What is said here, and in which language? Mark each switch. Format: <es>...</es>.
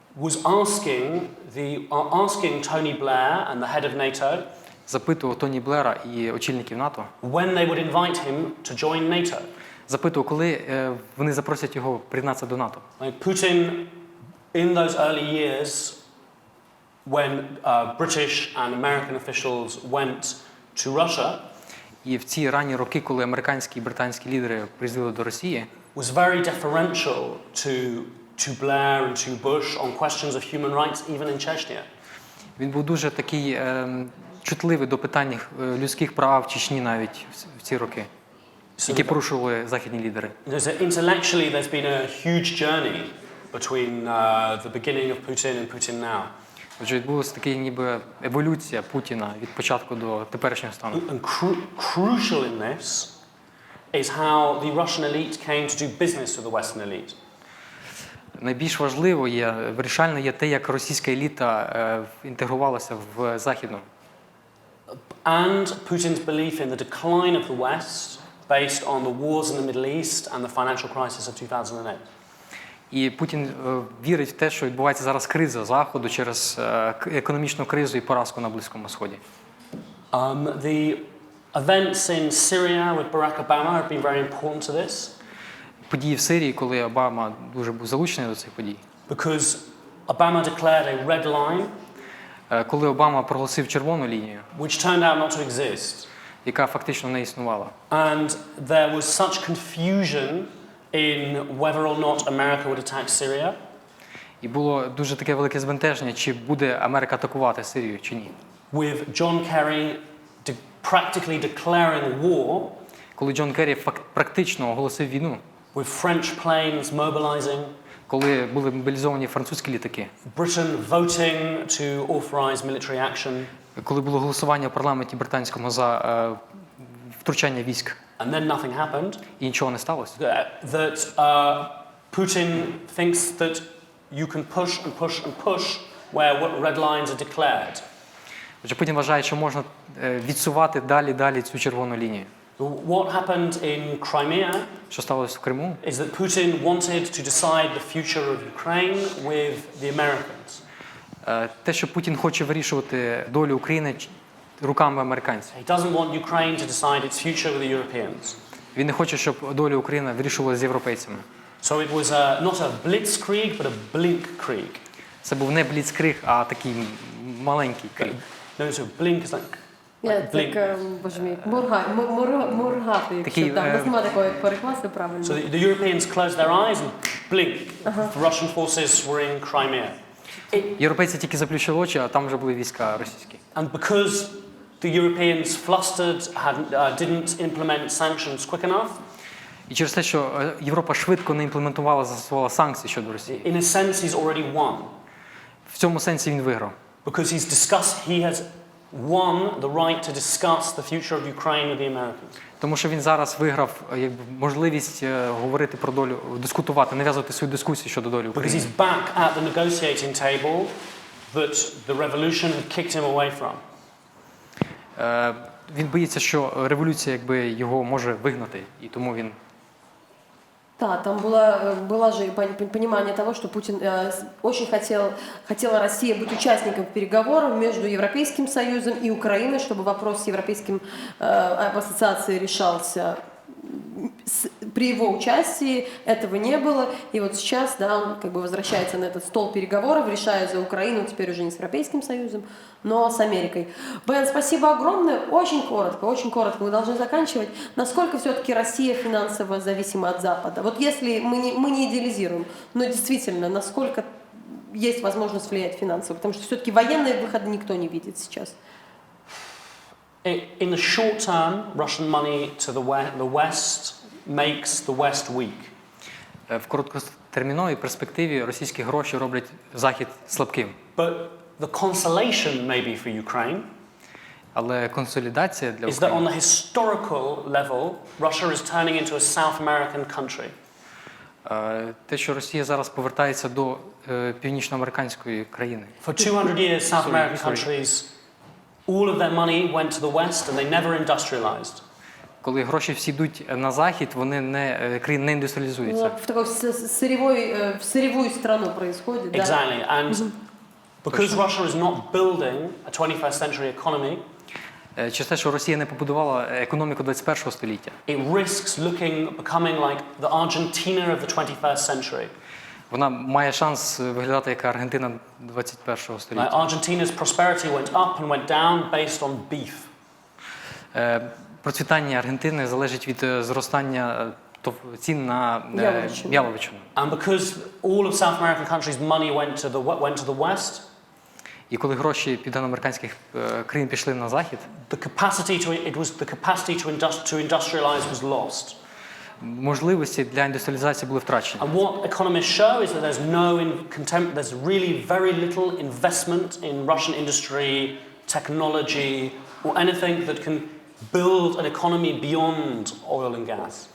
<en>was asking Tony Blair and the head of NATO</en> <uk>запитував Тоні Блера і очільників НАТО,</uk> <en>when they would invite him to join NATO.</en> <uk>запитував, коли вони запросять його приєднатися до НАТО.</uk> <en>Like Putin, in those early years, when British and American officials went to Russia,</en> <uk>І в ці ранні роки, коли американські і британські лідери приїздили до Росії,</uk> <en>was very deferential to Blair and to Bush on questions of human rights, even in Chechnya.</en> <uk>він був дуже такий чутливий до питань людських прав в Чечні навіть в ці роки, які порушували західні лідери.</uk> <en>Intellectually, there's been a huge journey between the beginning of Putin and Putin now.</en> <uk>Отже, відбулася така ніби еволюція Путіна від початку до теперішнього стану.</uk> <en>And crucial in this is how the Russian elite came to do business with the Western elite.</en> <uk>Найбільш важливо є, вирішально є те, як російська еліта інтегрувалася в західну.</uk> <en>And Putin's belief in the decline of the West based on the wars in the Middle East and the financial crisis of 2008.</en> <uk>І Путін вірить в те, що відбувається зараз криза Заходу через економічну кризу і поразку на Близькому Сході.</uk> <en>The events in Syria with Barack Obama have been very important to this.</en> <uk>Події в Сирії, коли Обама дуже був залучений до цих подій.</uk> <en>Because Obama declared a red line,</en> <uk>коли Обама проголосив червону лінію,</uk> <en>which turned out not to exist.</en> <uk>Яка фактично не існувала.</uk> <en>And there was such confusion in whether or not America would attack Syria.</en> <uk>І було дуже таке велике збентеження, чи буде Америка атакувати Сирію, чи ні.</uk> <en>With John Kerry practically declaring war.</en> <uk>Коли Джон Керрі практично оголосив війну.</uk> <en>With French planes mobilizing.</en> <uk>Коли були мобілізовані французькі літаки.</uk> <en>Britain voting to authorize military action.</en> <uk>Коли було голосування в парламенті британському за втручання військ.</uk> <en>And then nothing happened.</en> <uk>І нічого не сталося.</uk> <en>That Putin thinks that you can push and push and push where red lines are declared.</en> <uk>Отже, Путін вважає, що можна відсувати далі цю червону лінію.</uk> <en>What happened in Crimea?</en> <uk>Що сталося в Криму?</uk> <en>Is that Putin wanted to decide the future of Ukraine with the Americans.</en> <uk>Те, що Путін хоче вирішувати долю України руками американців.</uk> <en>He doesn't want Ukraine to decide its future with the Europeans.</en> <uk>Він не хоче, щоб долю України вирішували з європейцями.</uk> <en>So it was not a blitzkrieg, but a blinkkrieg.</en> <uk>Це був не бліцкриг, а такий маленький криг.</uk> <en>No, so blink is like</en> <uk>Так, боже мій, моргати, якщо там, у нас немає такого перекладу правильно.</uk> <en>So the Europeans closed their eyes and blink. The Russian forces were in Crimea.</en> <uk>Європейці тільки заплющили очі, а там вже були війська російські.</uk> <en>And because the Europeans flustered, didn't implement sanctions quick enough.</en> <uk>І через те, що Європа швидко не імплементувала, застосувала санкції щодо Росії.</uk> <en>In a sense, he's already won.</en> <uk>В цьому сенсі він виграв.</uk> <en>Because he has won the right to discuss the future of Ukraine with the Americans.</en> <uk>Тому що він зараз виграв можливість говорити про долю, дискутувати, нав'язувати свою дискусію щодо долі України.</uk> <en>Because he's back at the negotiating table that the revolution had kicked him away from.</en> <uk>Він боїться, що революція його може вигнати, і тому він.</uk> <ru>Да, там было же понимание того, что Путин очень хотела Россия быть участником переговоров между Европейским Союзом и Украиной, чтобы вопрос с европейским об ассоциации решался при его участии этого не было, и вот сейчас, да, он как бы возвращается на этот стол переговоров, решая за Украину, теперь уже не с Европейским Союзом, но с Америкой. Бен, спасибо огромное, очень коротко, мы должны заканчивать. Насколько все-таки Россия финансово зависима от Запада? Вот если мы не идеализируем, но действительно, насколько есть возможность влиять финансово, потому что все-таки военные выходы никто не видит сейчас.</ru> <en>In the short term, Russian money to the West makes the West weak.</en> <uk>В короткотерміновій перспективі російські гроші роблять Захід слабким.</uk> <en>But the consolation maybe for Ukraine</en> <uk>Але консолідація для</uk> <en>is that on</en> <uk>України</uk> <en>the historical level, Russia is turning into a South American country.</en> <uk>те, що Росія зараз повертається до північноамериканської країни.</uk> <en>For 200 years, South American countries, all of their money went to the West and they never industrialized.</en> <uk>Коли гроші всі йдуть на захід, вони не індустріалізуються.</uk> <ru>В такой сырьевую страну происходит, да?</ru> <en>Exactly. And because Russia is not building a 21st century economy,</en> <uk>Через те, що Росія не побудувала економіку 21-го століття.</uk> <en>it risks becoming like the Argentina of the 21st century.</en> <uk>Вона має шанс виглядати як Аргентина 21-го століття.</uk> <en>Like Argentina's prosperity went up and went down based on beef.</en> <uk>Процвітання Аргентини залежить від зростання цін на яловичину.</uk> <en>And because all of South American countries' money went to the West,</en> <uk>І коли гроші південноамериканських країн пішли на захід,</uk> <en>the capacity to industrialize was lost.</en> <uk>можливості для індустріалізації були втрачені.</uk> <en>And what economists show is that there's really very little investment in Russian industry, technology, or anything that can build an economy beyond oil and gas.</en>